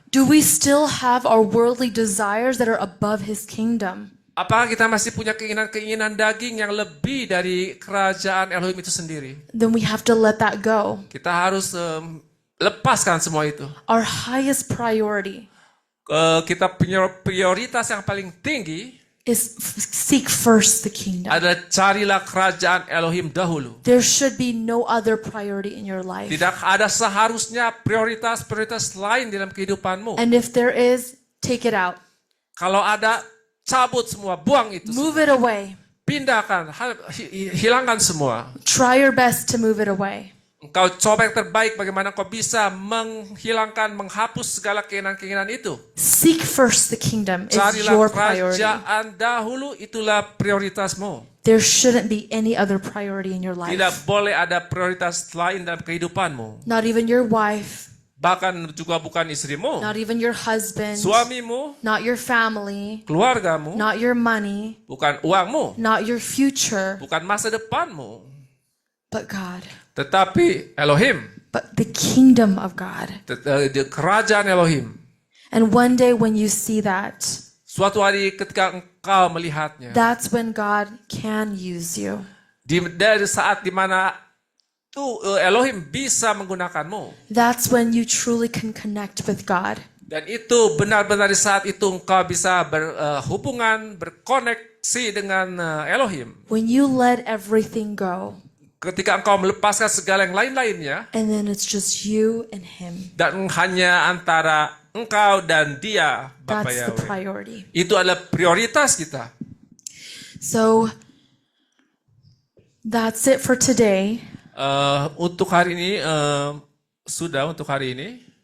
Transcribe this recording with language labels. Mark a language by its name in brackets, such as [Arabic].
[English] Do we still have our worldly desires that are above His kingdom? [Indonesian] Apakah kita masih punya keinginan-keinginan daging yang lebih dari kerajaan Elohim itu sendiri? [English] Then we have to let that go. [Indonesian] Kita harus lepaskan semua itu. [English] Our highest priority [Indonesian] Kita punya prioritas yang paling tinggi [English] is seek first the kingdom. [Indonesian] adalah carilah kerajaan Elohim dahulu. [English] There should be no other priority in your life. [Indonesian] Tidak ada seharusnya prioritas-prioritas lain dalam kehidupanmu. [English] And if there is, take it out. [Indonesian] Kalau ada, cabut semua, buang itu. [English] Move it away. [Indonesian] Pindahkan, hilangkan semua. [English] Try your best to move it away. [Indonesian] Engkau coba yang terbaik bagaimana kau bisa menghilangkan, menghapus segala keinginan-keinginan itu. [English] Seek first the kingdom is [Indonesian] Carilah [English] your priority. [Indonesian] kerajaan dahulu, itulah prioritasmu. [English] There shouldn't be any other priority in your life. [Indonesian] Tidak boleh ada prioritas lain dalam kehidupanmu. [English] Not even your wife, [Indonesian] Bahkan juga bukan istrimu, [English] not even your husband, [Indonesian] suamimu, [English] not your family, [Indonesian] keluargamu, [English] not your money, [Indonesian] bukan uangmu, [English] not your future, [Indonesian] bukan masa depanmu. [English] but God. [Indonesian] Tetapi Elohim, [English] But the kingdom of God. [Indonesian] kerajaan Elohim. [English] And one day when you see that, [Indonesian] Suatu hari ketika engkau melihatnya, [English] that's when God can use you. [Indonesian] dari saat dimana Elohim bisa menggunakanmu. [English] That's when you truly can connect with God. [Indonesian] Dan itu benar-benar di saat itu engkau bisa berhubungan, berkoneksi dengan Elohim. [English] When you let everything go, [Indonesian] Ketika engkau melepaskan segala yang lain-lainnya, [English] and then it's just you and Him. [Indonesian] dan hanya antara engkau dan Dia, Bapa [English] That's the [Indonesian] Yahweh. [English] priority. [Indonesian] Itu adalah prioritas kita. [English] So that's it for today. [Indonesian] Untuk hari ini, sudah untuk hari ini.